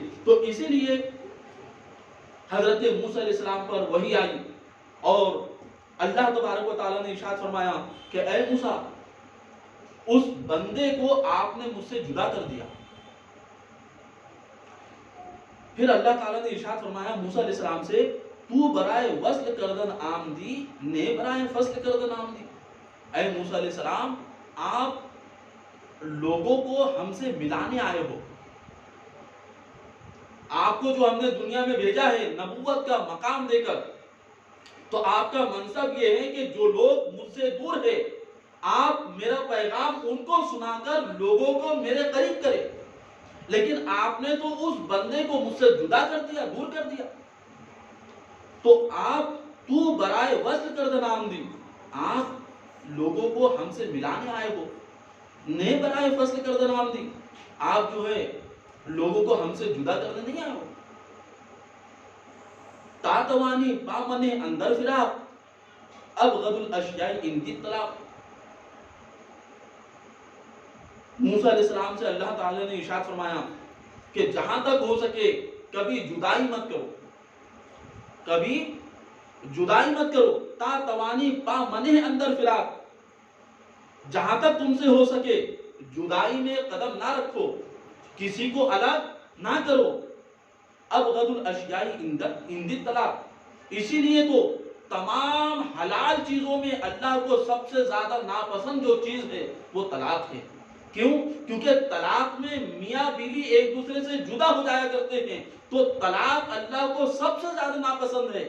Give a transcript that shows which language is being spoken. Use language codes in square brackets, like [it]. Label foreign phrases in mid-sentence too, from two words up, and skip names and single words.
[ur] تو اسی لیے حضرت موسیٰ علیہ السلام پر وحی آئی اور اللہ تبارک و تعالیٰ نے ارشاد فرمایا کہ اے موسیٰ اس بندے کو آپ نے مجھ سے جدا کر دیا. پھر اللہ تعالیٰ نے ارشاد فرمایا موسیٰ علیہ السلام سے [fa] تو برائے وصل کردن آمدی [ur] نے برائے فصل کردن آمدی. اے موسیٰ علیہ السلام آپ لوگوں کو ہم سے ملانے آئے ہو، آپ کو جو ہم نے دنیا میں بھیجا ہے نبوت کا مقام دے کر، تو آپ کا منصب یہ ہے کہ جو لوگ مجھ سے دور ہے آپ میرا پیغام ان کو سنا کر لوگوں کو میرے قریب کرے. لیکن آپ نے تو اس بندے کو مجھ سے جدا کر دیا، دور کر دیا. تو آپ [fa] تو برائے وصل کردن آمدی، [ur] آپ لوگوں کو ہم سے ملانے آئے ہو. [fa] نے برائے فصل کردن آمدی، [ur] آپ جو ہے لوگوں کو ہم سے جدا کرنے نہیں آئے ہو. [fa] تاتوانی پامنے اندر فراق [ar] ابغض الاشیاء اندی طلاق. [ur] موسیٰ علیہ السلام سے اللہ تعالی نے ارشاد فرمایا کہ جہاں تک ہو سکے کبھی جدائی مت کرو، کبھی جدائی مت کرو. [fa] تاتوانی پامنے اندر فراق، [ur] جہاں تک تم سے ہو سکے جدائی میں قدم نہ رکھو، کسی کو الگ نہ کرو. [ar] ابغض الاشیاء عند الطلاق، [ur] اسی لیے تو تمام حلال چیزوں میں اللہ کو سب سے زیادہ ناپسند جو چیز ہے وہ طلاق ہے. کیوں؟ کیونکہ طلاق میں میاں بیوی ایک دوسرے سے جدا ہو جایا کرتے ہیں، تو طلاق اللہ کو سب سے زیادہ ناپسند ہے۔